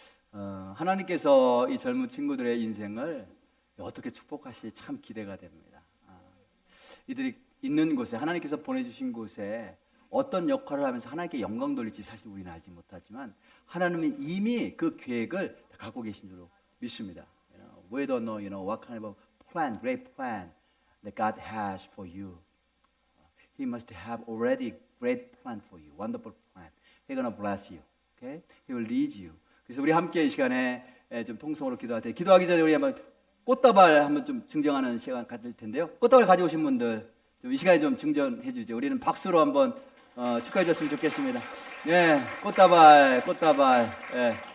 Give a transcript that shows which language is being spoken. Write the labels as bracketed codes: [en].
[ko] 하나님께서 이 젊은 친구들의 인생을 어떻게 축복하실지 참 기대가 됩니다. 이들이 있는 곳에, 하나님께서 보내주신 곳에 어떤 역할을 하면서 하나님께 영광 돌릴지 사실 우리는 알지 못하지만, 하나님은 이미 그 계획을 갖고 계신 줄로 믿습니다. [en] We don't know, what kind of plan, great plan that God has for you. He must have already great plan for you, wonderful plan. He's gonna bless you, okay? He will lead you. [ko] 그래서 우리 함께 이 시간에 좀 통성으로 기도할 때, 기도하기 전에 우리 한번 꽃다발 한번 좀 증정하는 시간 가질 텐데요. 꽃다발 가져오신 분들 좀 이 시간에 좀 증정해 주죠. 우리는 박수로 한번 축하해 줬으면 좋겠습니다. 예, 꽃다발. 예.